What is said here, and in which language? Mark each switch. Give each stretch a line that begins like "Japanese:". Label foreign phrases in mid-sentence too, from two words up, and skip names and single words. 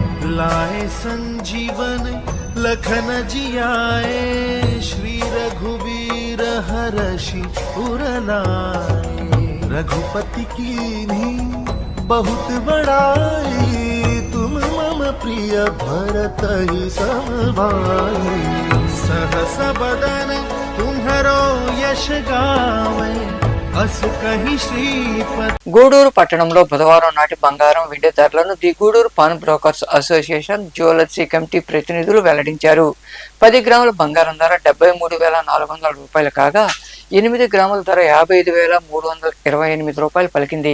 Awadhi: लाए संजीवन लखन जियाए श्री रघुवीर हर्षि उर लाए रघुपति कीन्ही बहुत बड़ाई तुम मम प्रिय भरत ही समभाई सहस बदन तुम्हरो यश गावे अस कहीं श्रीपति।
Telugu: గూడూరు పట్టణంలో బుధవారం నాటి బంగారం వెండి ధరలను ది గూడూరు పాన్ బ్రోకర్స్ అసోసియేషన్ జ్యువెలర్సీ కమిటీ ప్రతినిధులు వెల్లడించారు. 10 గ్రాముల బంగారం ధర 73,400 రూపాయలు కాగా 8 గ్రాముల ధర 55,328 రూపాయలు పలికింది.